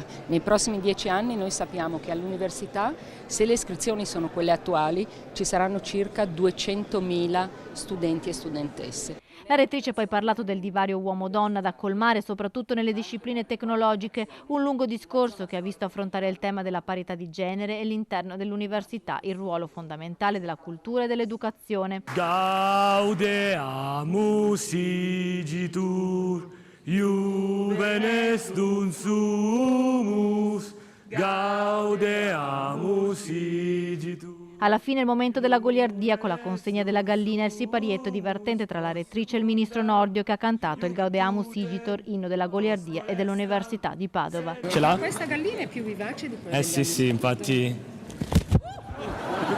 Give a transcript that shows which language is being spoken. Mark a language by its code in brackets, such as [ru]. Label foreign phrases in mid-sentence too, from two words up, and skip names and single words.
[it] Nei prossimi 10 anni noi sappiamo che all'università, se le iscrizioni sono quelle attuali, ci saranno circa 200.000 studenti e studentesse. La rettrice ha poi parlato del divario uomo-donna da colmare soprattutto nelle discipline tecnologiche, un lungo discorso che ha visto affrontare il tema della parità di genere e all'interno dell'università il ruolo fondamentale della cultura e dell'educazione. [la] Gaudeamus igitur, juvenes dum sumus, gaudeamus igitur. [it] Alla fine il momento della goliardia con la consegna della gallina e il siparietto divertente tra la rettrice e il ministro Nordio, che ha cantato il Gaudeamus Igitur, inno della goliardia e dell'Università di Padova. Ce l'ha? Questa gallina è più vivace di quella Sì, infatti. No.